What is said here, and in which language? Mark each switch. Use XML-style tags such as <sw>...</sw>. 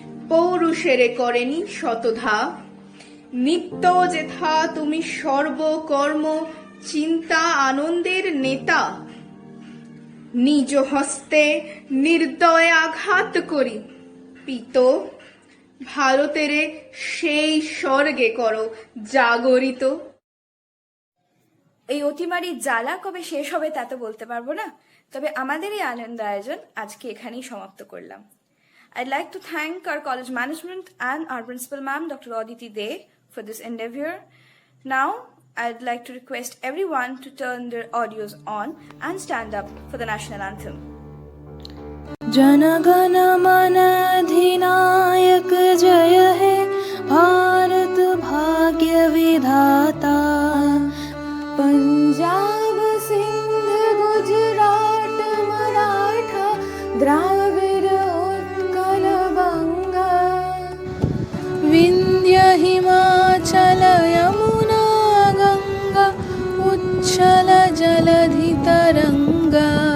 <bn>পৌরুষেরে করেনি শতধা, নিত্য যেথা তুমি সর্বকর্ম চিন্তা আনন্দের নেতা, নিজ হস্তে নির্দয় আঘাত করি পিত, ভারতেরে সেই স্বর্গে করো জাগরিত। এই অতিমারির জ্বালা কবে শেষ হবে তা তো বলতে পারবো না, তবে আমাদের এই আনন্দ আয়োজন আজকে এখানেই সমাপ্ত করলাম।</bn> <en>I'd like to thank our college management and our principal ma'am, Dr. Aditi De, for this endeavor. Now, I'd like to request everyone to turn their audios on and stand up for the national anthem.</en> <hi>जनगण मन अधिनायक जय हे भारत भाग्य विधाता, पंजाब सिंध गुजरात मराठा द्राविड़ उत्कल बंगा, विंध्य हिमाचल यमुना गंगा उच्छल जलधि तरंगा,</hi>